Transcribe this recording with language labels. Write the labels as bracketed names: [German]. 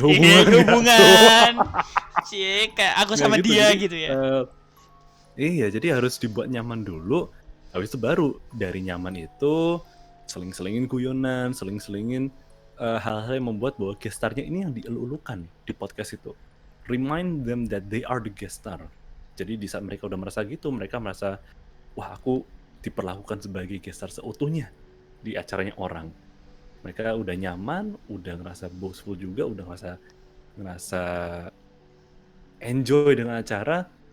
[Indonesian] hubungan. Cie, kayak aku sama gitu, dia jadi, gitu ya. Iya, jadi harus dibuat nyaman dulu. Habis itu baru dari nyaman itu seling-selingin guyonan, seling-selingin hal-hal yang membuat bahwa gestarnya ini yang dielu-elukan di podcast itu. [English] Remind them that they are the guest star. [Indonesian] Jadi di saat mereka udah merasa gitu, mereka merasa, wah aku diperlakukan sebagai guest star seutuhnya di acaranya orang. Mereka udah nyaman, udah ngerasa boastful juga, udah ngerasa enjoy dengan acara.